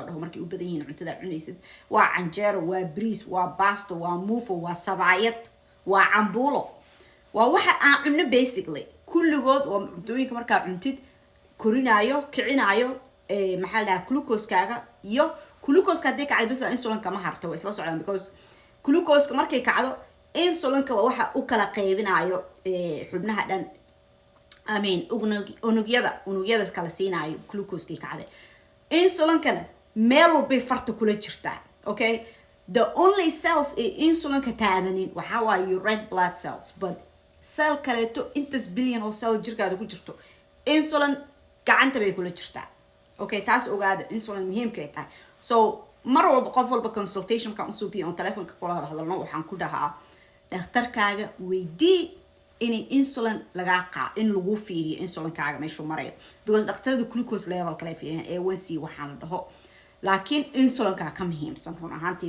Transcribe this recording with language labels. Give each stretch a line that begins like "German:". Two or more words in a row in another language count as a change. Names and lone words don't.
Somali: dhaho markay u badan yihiin cuntada cunaysid waa canjeero waa bariis waa basto waa muufo waa sabaayad waa cambuulo waa waxa aan cunno basically kulligood waa cuntooyinka markaa cuntid korinayo kicinayo maxaa lahaa glucose-kaaga iyo glucose-ka haddii kacdo bisa insulin-ka ma harto way isla socdaan because glucose-ka markay kacdo insulin-ka waa waxa u kala qaybinayo xubnaha dhan
English: I mean
Somali: unugyada kala siinayo glucose-kii kacday insulin-kana meel walbay farta kula jirtaa
English: okay the only cells
Somali: insulin-ka taabanin waxa waaye
English: your red blood cells
Somali: but cell kaleeto intas billion oo cell jirkaada ku jirto insulin gacanta bay kula jirtaa okay taas ogaada insulin muhiimka ay tahay so mar walba qof walba consultation ka usoo biyo on telefonka kula hadalno waxaan ku dhahaa dhakhtarkaaga weydii in insulin in lagu fiiriyo insulinkaaga meeshuu marayo because dhakhtarada
English: glucose level
Somali: kale fiiriyaan A1C waxaan la dhaho laakiin insulinka ka muhiimsan run ahaantii